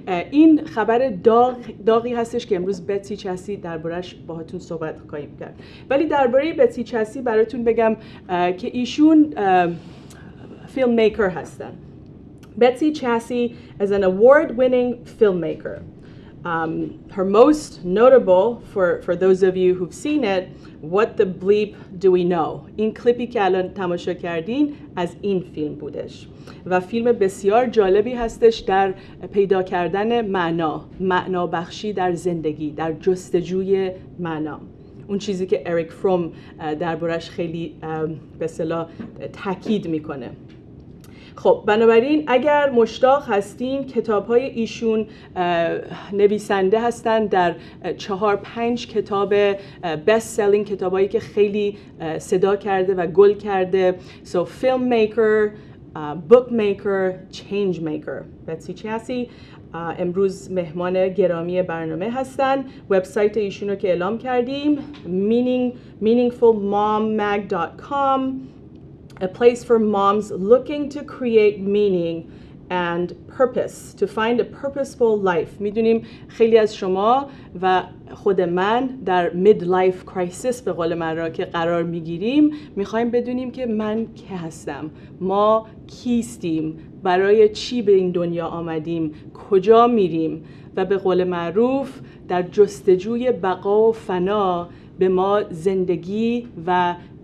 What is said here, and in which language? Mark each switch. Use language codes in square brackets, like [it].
[fa] این خبر داغی هستش که امروز بتسی چاسی دربارش باهاتون صحبت خواهیم کرد. ولی درباره بتسی چاسی براتون بگم که ایشون فیلم میکر هستن. [en] Betsy Chassie is an award-winning filmmaker. Her most notable, for those of you who've seen it, What the Bleep Do We Know? [fa] این کلیپی که الان تماشا کردین از این فیلم بودش و فیلم بسیار جالبی هستش در پیدا کردن معنا بخشی در زندگی، در جستجوی معنا. اون چیزی که اریک فروم دربارش خیلی به اصطلاح تاکید میکنه. خب بنابراین اگر مشتاق هستین کتاب‌های ایشون نویسنده هستن در 4-5 کتاب [en] best selling [fa] کتابایی که خیلی صدا کرده و گل کرده. [en] So filmmaker, bookmaker, change maker. [fa] بتسی چاسی امروز مهمان گرامی برنامه هستن. وبسایت ایشون رو که اعلام کردیم [en] meaningfulmommag.com. A place for moms looking to create meaning and purpose, to find a purposeful life. [fa] میدونیم خیلی از شما و خود من در [en] midlife crisis [fa] به قول من را که قرار میگیریم، میخوایم بدونیم که من که هستم، ما کیستیم، برای چی به این دنیا آمدیم، کجا میریم و به قول معروف در جستجوی بقا و فنا به ما زندگی و